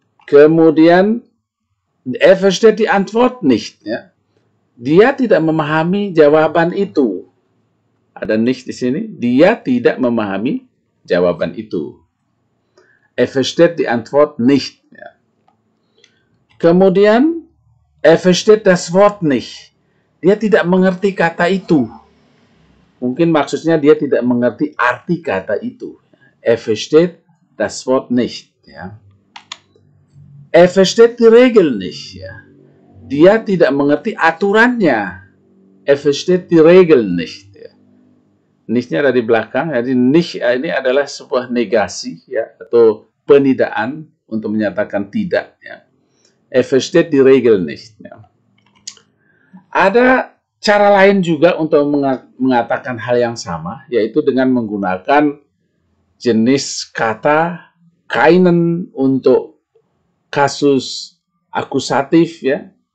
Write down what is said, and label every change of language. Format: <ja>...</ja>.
<de>Kemudian, versteht die Antwort nicht.</de> <id>Ya. Dia tidak memahami jawaban itu. Ada nicht di sini. Dia tidak memahami jawaban itu.</id> <de>Versteht die Antwort nicht. Ya. Kemudian, versteht das Wort nicht.</de> <id>Dia tidak mengerti kata itu. Mungkin maksudnya dia tidak mengerti arti kata itu.</id> <de>Versteht das Wort nicht. Ya. Versteht die Regel nicht.</de> <id>Ya. Dia tidak mengerti aturannya.</id> <de>Versteht die Regel nicht.</de> <id>Ya. Nicht-nya ada di belakang. Jadi nicht ini adalah sebuah negasi, ya, atau penidaan untuk menyatakan tidak. Ya.</id> <de>Versteht die Regel nicht.</de> <id>Ya. Ada cara lain juga untuk mengatakan hal yang sama, yaitu dengan menggunakan jenis kata keinen untuk kasus akusatif, ya.</id>